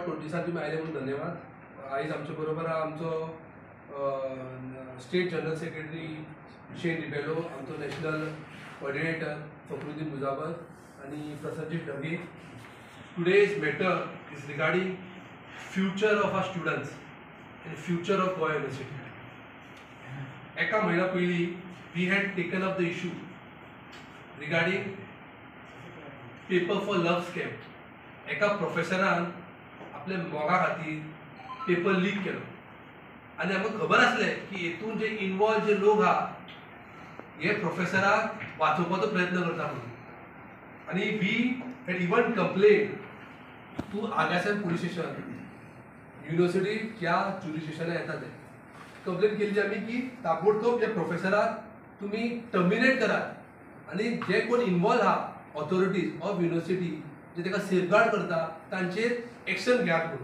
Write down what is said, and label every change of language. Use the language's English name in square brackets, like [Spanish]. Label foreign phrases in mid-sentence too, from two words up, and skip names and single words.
[Konkani] दिवसात तुम्ही आले म्हणून धन्यवाद. आयज आमच्या बरोबर आमचो [English] state general secretary [Konkani] शेन रिबेलो, आमचो [English] national coordinator [Konkani] फखरुद्दीन मुजाबर आणि प्रसन्नजीत ढगे. [English] Today's matter is regarding future of our students and future of Goa University. [Konkani] एका महिना पयलीं [English] we had taken up the issue regarding paper for love scam. [Konkani] एका प्रोफेसरान आपल्या मोगा खातीर पेपर लीक केलो आनी आमकां खबर आसलें की हेतून जे इन्वॉल्व जे लोक आहा हे प्रोफेसराक वाचोवपाचो प्रयत्न करता म्हणून. आनी [English] we had even complain to [Konkani] आगासन [English] police station, [Konkani] युनिव्हर्सिटी ज्या ज्युरिस्डिक्शनान येता ते कंप्लेन केली आमी की ताबडतोब त्या प्रोफेसराक तुमी टर्मिनेट करात आनी जे कोण इन्वॉल्व आहा [English] authorities of university [Konkani] जे ताका सेफगार्ड करता तांचेर एक्शन घेयात म्हणून.